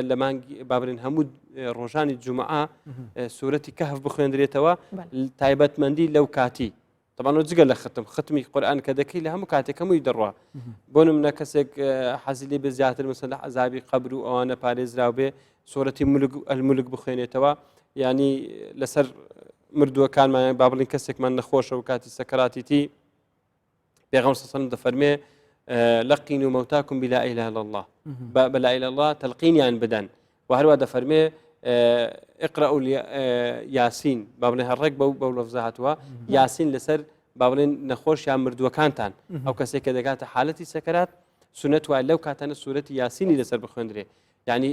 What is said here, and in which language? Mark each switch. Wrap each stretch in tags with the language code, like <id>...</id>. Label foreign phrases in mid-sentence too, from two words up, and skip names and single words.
<ckb>لە مانگی بابرین هەموو ڕۆژانی جومعە سورەتی کەهف بخوێندرێتەوە تایبەتمەندی لەو کاتی طبعا جگە لە ختمی قورئان کە دەکەی لە هەموو کاتێک هەمووی دەڕوا بۆ نمونە کەسێک حەزی لێ بێ زیاتر مەسەلەن عەزابی قەبر و ئەوانە پارێزراو بێ سورەتی المولک بخوێنێتەوە ینی لەسەر مردووەکانمان با بڵین کەسێکمان نەخۆشە و کاتی سەکەراتیتی پێغەمبەر</ckb> <ar>صلی الله علیه</ar> <ckb>و فەرمێ</ckb> <ar>لقینوا موتاکم بلا اله الا الله بلا اله الا الله</ar> <ckb>تلقینیان بدەن و هەروە دەفەرمێ</ckb> <ar>اقرأوا یاسین</ar> <ckb>با بڵێن هەڕێک بەو لەفزە هاتووە یاسین لەسەر با بڵێن نەخۆشیان مردووەکانتان ئەو کەسێک کە دەگاتە حالەتی سەکەرات سونەت وایە لەو کاتانە سورەتی یاسینی لەسەر بخوێندرێ یعنی</ckb>